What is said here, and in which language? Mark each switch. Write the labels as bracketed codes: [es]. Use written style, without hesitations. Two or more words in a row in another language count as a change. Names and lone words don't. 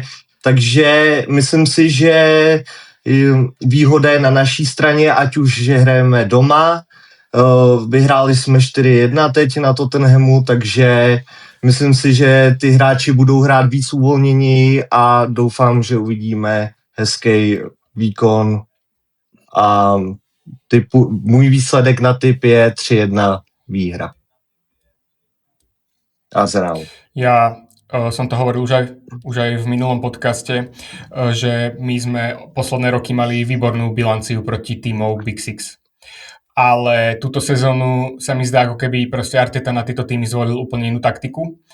[cs] Takže myslím si, že výhoda je na naší straně, ať už, že hrajeme doma, vyhráli jsme 4-1 teď na Tottenhamu, takže myslím si, že ty hráči budou hrát víc uvolnění a doufám, že uvidíme hezký výkon a můj výsledek na tip je 3-1 výhra. Arsenal. [sk] Ja som to hovoril už aj v minulom podcaste, že my sme posledné roky mali výbornú bilanciu proti tímov Big Six. Ale túto sezónu sa mi zdá, ako keby proste Arteta na tieto týmy zvolil úplne inú taktiku.